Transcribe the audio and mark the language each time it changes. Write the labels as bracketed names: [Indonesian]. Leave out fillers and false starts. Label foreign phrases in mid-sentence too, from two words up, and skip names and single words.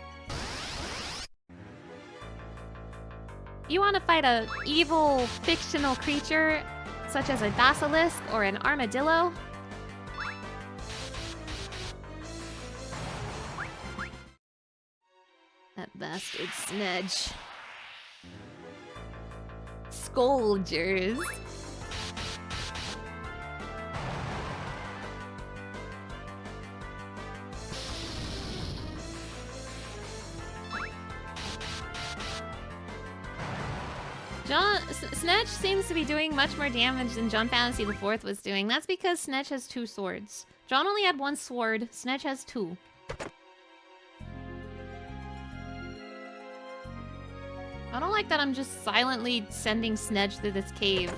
[English] You want to fight a evil fictional creature such as a basilisk or an armadillo? That bastard Snedge. Scoldgers. Snedge seems to be doing much more damage than John Fantasy IV was doing. That's because Snedge has 2 swords. John only had 1 sword, Snedge has 2. I don't like that I'm just silently sending Snedge through this cave.